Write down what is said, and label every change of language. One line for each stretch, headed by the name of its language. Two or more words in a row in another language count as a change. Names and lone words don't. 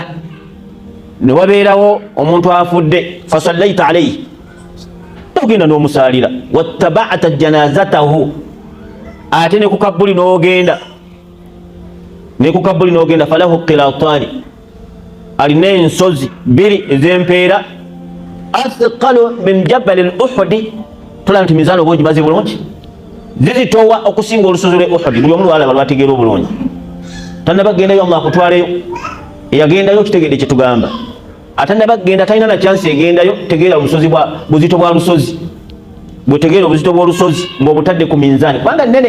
Ganda: Ne wabeerawo omuntu afudde,
Arabic: فصليت عليه,
Ganda: ogenda n'omusaalira,
Arabic: واتبعت جنازته,
Ganda: ate ne ku kabbuli n'ogenda,
Arabic: فله قيراطان,
Ganda: alina ensozi 2 ez'empeera,
Arabic: أثقل من جبل أحد.
Ganda: Tulaba nti mizaani oba ogimaze bulungi, zizitowa okusinga olusozi lwe Uhud. Buli omu lwalaba lwategeera obulungi, tannaba gendayo Allah akutwaleyo. Eyagendayo kitegedde kye tugamba, atannaba genda talina na chance egendayo. Tegeera olusozi buzito bwa lusozi, bwetegeera obuzito bw'olusozi ng'obutadde ku minzaani, kubanga nnene.